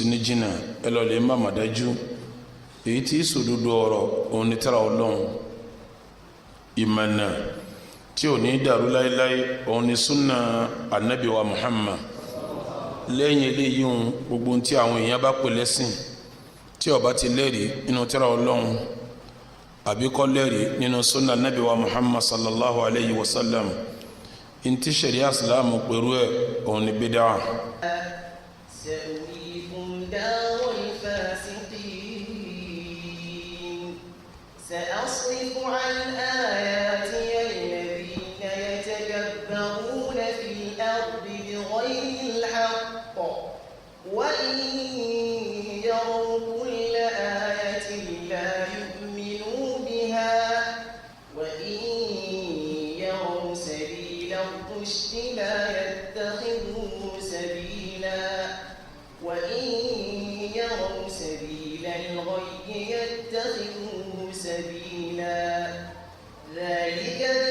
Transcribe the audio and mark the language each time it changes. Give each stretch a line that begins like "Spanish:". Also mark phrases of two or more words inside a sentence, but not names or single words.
Yoruba: ní jìnnà ẹ lọ lè má mà dájú èyí tí sòdodo ọ̀rọ̀ òun ní tẹ́ra ọlọ́run ìmọ̀nà tí ò ní dàrú láéláé òun ní súnà ànábì wa Muhammad lẹ́yìn eléyìí òun gbogbo tí àwọn èèyàn bá pè lẹ́sìn tí ó bá ti lẹ́rìí nínú tẹ́ra ọlọ́run àbí kò lẹ́rìí nínú sunna nabi wa Muhammad
Arabic: صلى الله عليه وسلم
Yoruba: inti sharia islam pẹ̀lú ẹ̀ òun ni bid'a.
Arabic: سأريكم دار الفاسقين سأصرف عن آياتي الذين يتكبرون في الأرض بغير الحق وإن يروا كل آية لا يؤمنوا بها وإن يروا سبيل الرشد لا يتخذوه سبيلا وإن يروا سبيل الغي يتخذوه سبيلا ذلك